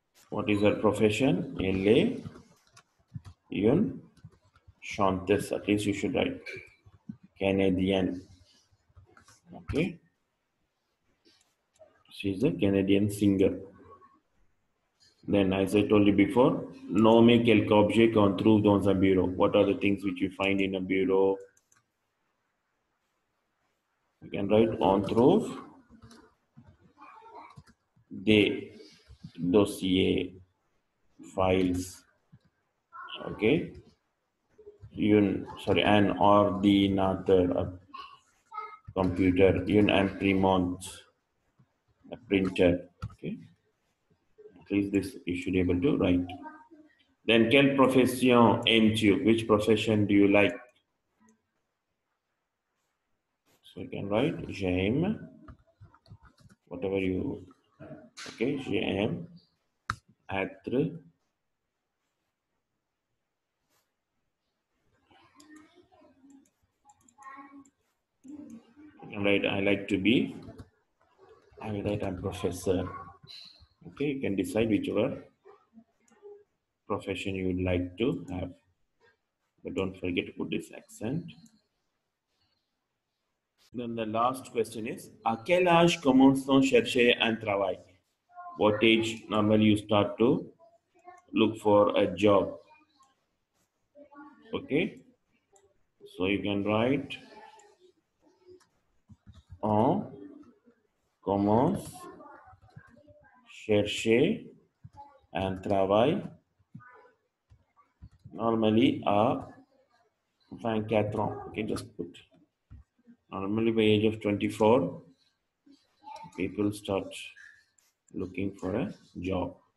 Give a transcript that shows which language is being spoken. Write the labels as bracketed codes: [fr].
[en] What is her profession? [fr] Elle est une chanteuse. [en] At least you should write Canadian. Okay. She is a Canadian singer. Then, as I told you before, [fr] nommer quelques objets qu'on trouve dans un bureau. [en] What are the things which you find in a bureau? You can write [fr] on trouve des dossiers, [en] files. Okay. An ordinateur, a computer, une imprimante, a printer. Okay. At least this you should be able to write. [fr] Then, quelle profession aimes-tu? [en] Which profession do you like? So you can write j'aime, whatever you [fr] Okay, j'aime être. [en] Right, I like to be. I will write I'm professor. Okay, you can decide whichever profession you would like to have. But don't forget to put this accent. Then the last question is, [fr] à quel âge commence-t-on chercher un travail? [en] What age normally you start to look for a job? Okay, so you can write [fr] on commence chercher un travail normally à 24 ans. [en] Okay, just put normally by age of 24 people start looking for a job.